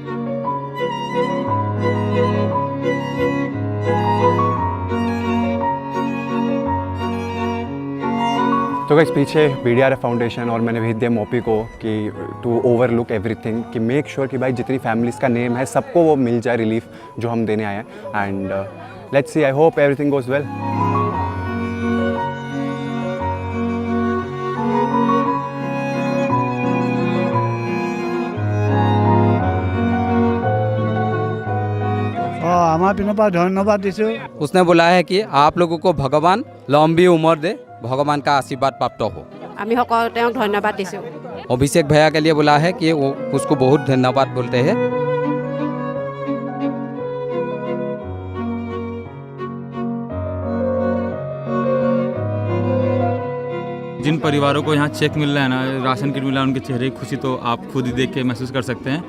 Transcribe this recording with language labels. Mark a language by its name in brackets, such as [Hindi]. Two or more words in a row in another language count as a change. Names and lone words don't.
[Hindi] तो गाइस पीछे BDRF फाउंडेशन और मैंने भेज दिया मोपी को कि [English] to overlook everything, [Hindi] कि [English] make sure [Hindi] कि भाई जितनी फैमिलीज़ का नेम है सबको वो मिल जाए रिलीफ जो हम देने आए हैं। [English] And let's see, I hope everything goes well. [Hindi] हमारे पिनों पर धन्यवाद दीजिए। उसने बोला है कि आप लोगों को भगवान लंबी उम्र दे, भगवान का आशीर्वाद प्राप्त हो। [Assamese] আমি সকলো তেওঁক ধন্যবাদ দিছোঁ। [Hindi] अभिषेक भैया के लिए बोला है कि वो उसको बहुत धन्यवाद बोलते हैं। जिन परिवारों को यहाँ चेक मिल रहा है ना, [English] ration kit [Hindi] मिल रहा है, उनके चेहरे की खुशी तो आप खुद ही देख के महसूस कर सकते हैं।